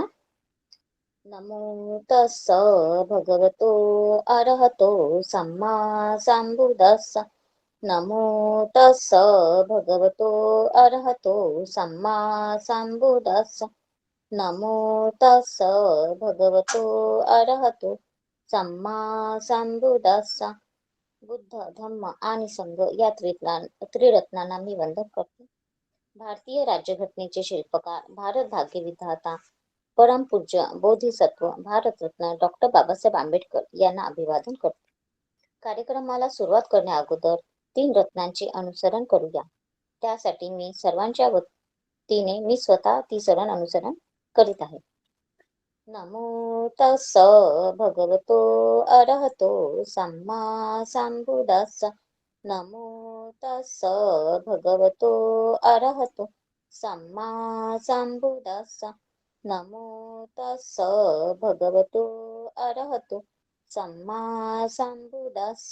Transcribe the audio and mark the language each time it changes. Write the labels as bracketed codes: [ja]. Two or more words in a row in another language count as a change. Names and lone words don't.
[pi] नमो तस्स भगवतो अरहतो सम्मा संबुद्धस्स. नमो तस्स भगवतो अरहतो सम्मा संबुद्धस्स. नमो तस्स भगवतो अरहतो सम्मा संबुद्धस्स. [mr] बुद्ध, धम्म आणि संघ या त्रिरत्नांना मी वंदन करतो. भारतीय राज्यघटनेचे शिल्पकार, भारत भाग्य विधाता, परमपूज्य बोधिसत्व भारतरत्न डॉक्टर बाबासाहेब आंबेडकर यांना अभिवादन करतो. कार्यक्रमाला सुरुवात करण्या अगोदर 3 रत्नांचे अनुसरण करूया. त्यासाठी मी सर्वांच्या वतीने मी स्वतः ती सरण अनुसरण करीत आहे. [pi] नमो तस्स भगवतो अरहतो सम्मा संबुद्धस्स. नमो तस्स भगवतो अरहतो सम्मा संबुद्धस्स. नमो तस्स भगवतो अरहतो सम्मा संबुद्धस्स.